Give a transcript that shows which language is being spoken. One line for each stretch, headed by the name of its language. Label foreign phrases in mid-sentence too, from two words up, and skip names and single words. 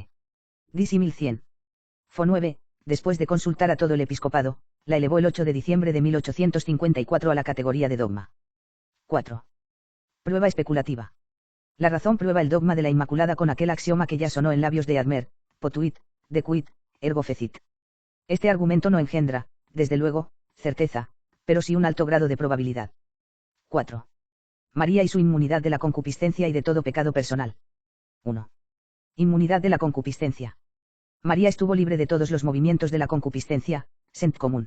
Spanish: DC 1100. Fo 9, después de consultar a todo el episcopado, la elevó el 8 de diciembre de 1854 a la categoría de dogma. 4. Prueba especulativa. La razón prueba el dogma de la Inmaculada con aquel axioma que ya sonó en labios de Admer,
Latin: potuit, decuit, ergo fecit.
Spanish: Este argumento no engendra, desde luego, certeza, pero sí un alto grado de probabilidad. 4. María y su inmunidad de la concupiscencia y de todo pecado personal. 1. Inmunidad de la concupiscencia. María estuvo libre de todos los movimientos de la concupiscencia, sent común.